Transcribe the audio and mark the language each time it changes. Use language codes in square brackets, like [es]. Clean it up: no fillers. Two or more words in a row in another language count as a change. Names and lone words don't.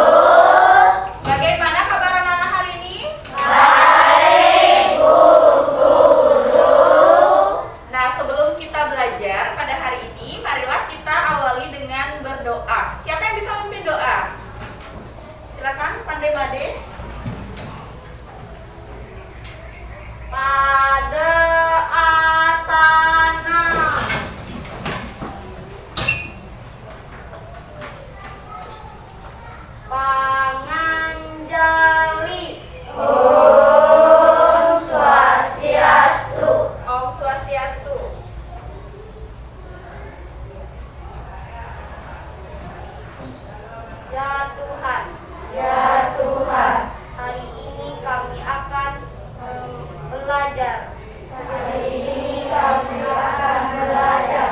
[id] Bagaimana kabar anak-anak hari ini? Baik Bu Guru. Nah, sebelum kita belajar pada hari ini, marilah kita awali dengan berdoa. Siapa yang bisa memimpin doa? Silakan, Pandai Made. [ban] Pada asana panganjali. Om Swastiastu. Om Swastiastu. [id] Ya Tuhan, ya Tuhan, hari ini kami akan belajar. Hari ini kami akan belajar.